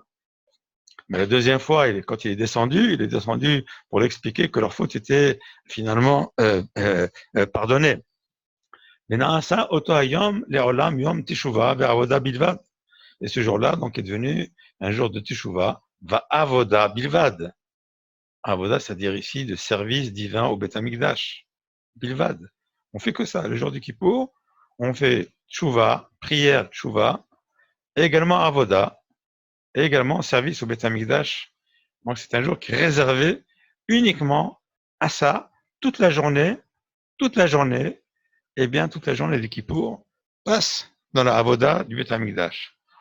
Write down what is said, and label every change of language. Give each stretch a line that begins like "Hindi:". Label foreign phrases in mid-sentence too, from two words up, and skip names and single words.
French: Mais la deuxième fois, quand il est descendu pour l'expliquer que leur faute était finalement pardonnée. Et ce jour-là, donc, est devenu un jour de Teshuvah,
Hebrew: ועבודה בלבד.
French: Avoda, c'est-à-dire ici de service divin au
Hebrew: בית המקדש.
French: Bilvad. On fait que ça. Le jour du Kippour, on fait Teshuvah, prière Teshuvah, et également avoda, et également service au
Hebrew: בית המקדש.
French: Donc c'est un jour qui est réservé uniquement à ça, toute la journée, et bien toute la journée du Kippour passe dans la avoda du
Hebrew: בית המקדש.